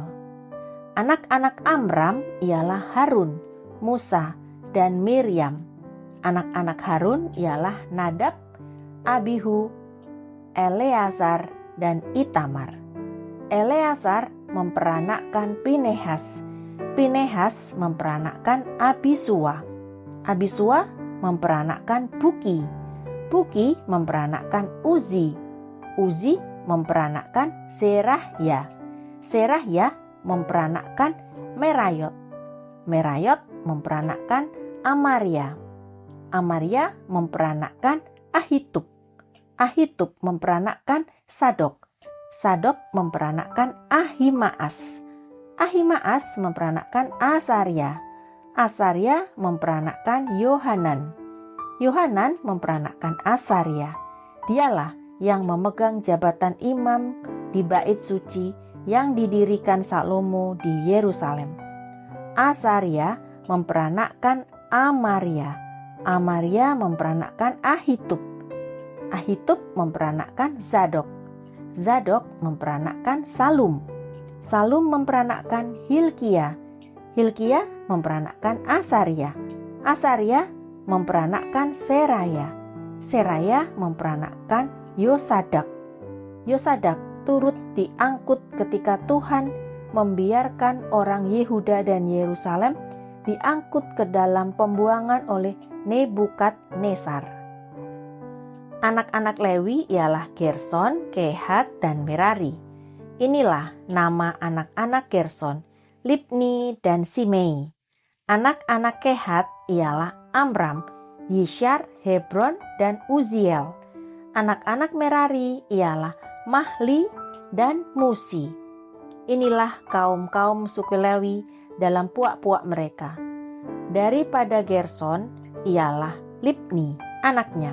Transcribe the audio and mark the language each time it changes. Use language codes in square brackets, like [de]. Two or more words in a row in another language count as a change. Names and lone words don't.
[id] Anak-anak Amram ialah Harun, Musa, dan Miriam. Anak-anak Harun ialah Nadab, Abihu, Eleazar, dan Itamar. Eleazar memperanakkan Pinehas. Pinehas memperanakkan Abisua. Abisua memperanakkan Buki. Buki memperanakkan Uzi. Uzi memperanakkan Serahya. Serahya memperanakkan Merayot. Merayot memperanakkan Amaria. Amaria memperanakkan Ahitub. Ahitub memperanakkan Sadok. Sadok memperanakkan Ahimaas. Ahimaas memperanakkan Asaria. Asaria memperanakkan Yohanan. Yohanan memperanakkan Asaria. Dialah yang memegang jabatan imam di bait suci yang didirikan Salomo di Yerusalem. Asaria memperanakkan Amaria. Amaria memperanakkan Ahitub. Ahitub memperanakkan Zadok. Zadok memperanakkan Salum. Salum memperanakkan Hilkia. Hilkia memperanakkan Asaria. Asaria memperanakkan Seraya. Seraya memperanakkan Yosadak. Yosadak turut diangkut ketika Tuhan membiarkan orang Yehuda dan Yerusalem diangkut ke dalam pembuangan oleh Nebukadnezar. Anak-anak Lewi ialah Gerson, Kehat, dan Merari. Inilah nama anak-anak Gerson, Libni, dan Simei. Anak-anak Kehat ialah Amram, Yishar, Hebron, dan Uziel. Anak-anak Merari ialah Mahli dan Musi. Inilah kaum-kaum suku Lewi dalam puak-puak mereka. Daripada Gerson ialah Libni, anaknya.